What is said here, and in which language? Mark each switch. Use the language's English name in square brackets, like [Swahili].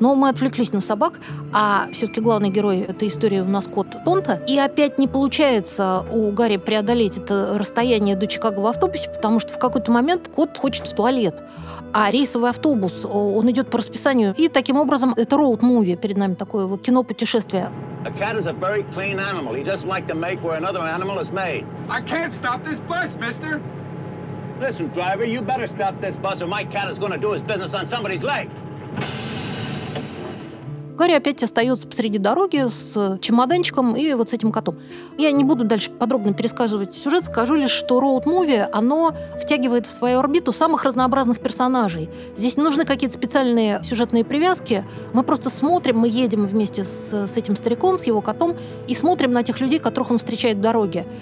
[Russian] Но мы отвлеклись на собак, а все-таки главный герой этой истории у нас кот Тонто. И опять не получается у Гарри преодолеть это расстояние до Чикаго в автобусе, потому что в какой-то момент кот хочет в туалет. А рейсовый автобус, он идет по расписанию. И таким образом, это роуд-муви перед нами, такое вот кино-путешествие. [English] A cat is a very clean animal. He doesn't like to make where another animal is made. I can't stop this bus, mister. Listen, driver, you better stop this bus or my cat is going to do his business on somebody's leg. [Russian] Гарри опять остается посреди дороги с чемоданчиком и вот с этим котом. Я не буду дальше подробно пересказывать сюжет, скажу лишь, что роуд-муви, оно втягивает в свою орбиту самых разнообразных персонажей. Здесь не нужны какие-то специальные сюжетные привязки. Мы просто смотрим, мы едем вместе с этим стариком, с его котом, и смотрим на тех людей, которых он встречает в дороге.